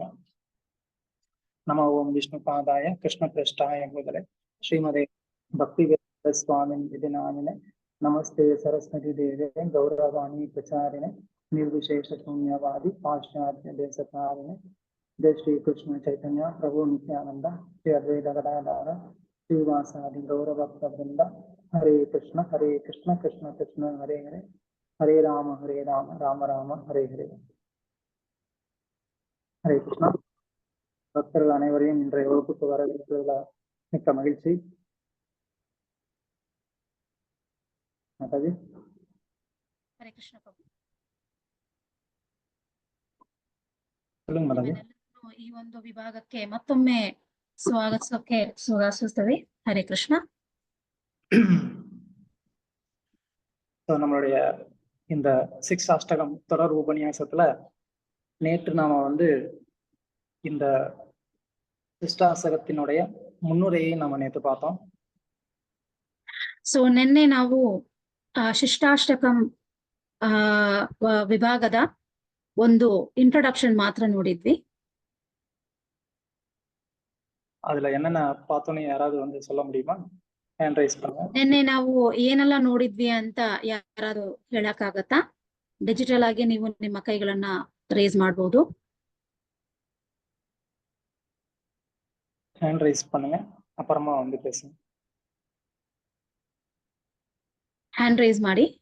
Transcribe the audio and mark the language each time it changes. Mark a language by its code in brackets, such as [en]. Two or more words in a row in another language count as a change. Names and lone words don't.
[sa] नमो ओं विष्णुपादाय कृष्णप्रेष्ठाय भूतले श्रीमते भक्तिवेदान्त स्वामिन् इति नामिने नमस्ते सरस्वती देवे गौरवाणी प्रचारिणे निर्विशेष शून्यवादी पाश्चात्य देशकारिणे. जय श्री कृष्ण चैतन्य प्रभु नित्यानंद श्री अद्वैत गदाधर श्रीवासादि गौरभक्त वृंद. हरे कृष्ण कृष्ण कृष्ण हरे हरे हरे राम राम राम हरे हरे. हरे कृष्ण. [ta] பக்தர்கள் அனைவரையும் இன்றைய வகுப்புக்கு வரவேற்பதில் மிக்க மகிழ்ச்சி. மாதாஜி. [kn] ಹರೇ ಕೃಷ್ಣ ಪ್ರಭು. [ta] சொல்லுங்க மாதாಜಿ. [kn] ಈ ಒಂದು ವಿಭಾಗಕ್ಕೆ ಮತ್ತೊಮ್ಮೆ ಸ್ವಾಗತಿಸುತ್ತೇವೆ. ಹರೇ ಕೃಷ್ಣ. [ta] நம்மளுடைய இந்த 6 அஷ்டகம் தொடர் உபன்யாசத்துல நேற்று நாம வந்து இந்த சிஷ்டாசகத்தினுடைய முன்னுரையை நம்ம நேற்று பார்த்தோம். [kn] ಸೊ ನಿನ್ನೆ ನಾವು ಶಿಷ್ಟಾಷ್ಟಕಂ ವಿಭಾಗದ ಒಂದು ಇಂಟ್ರೊಡಕ್ಷನ್ ಮಾತ್ರ ನೋಡಿದ್ವಿ. [ta] அதுல என்னென்ன பார்த்தோன்னு ಯಾರಾவது வந்து சொல்ல முடியுமா? [en] hand raise [ta] பண்ணுங்க. [kn] ನಿನ್ನೆ ನಾವು ಏನೆಲ್ಲ ನೋಡಿದ್ವಿ ಅಂತ ಯಾರಾದ್ರೂ ಹೇಳಕ್ಕಾಗತ್ತಾ? ಡಿಜಿಟಲ್ ಆಗಿ ನೀವು ನಿಮ್ಮ ಕೈಗಳನ್ನ ರೇಸ್ ಮಾಡಬಹುದು. [en] hand raise [ta] பண்ணுங்க, அப்புறமா வந்து பேசுங்க. [en] hand raise [kn] ಮಾಡಿ.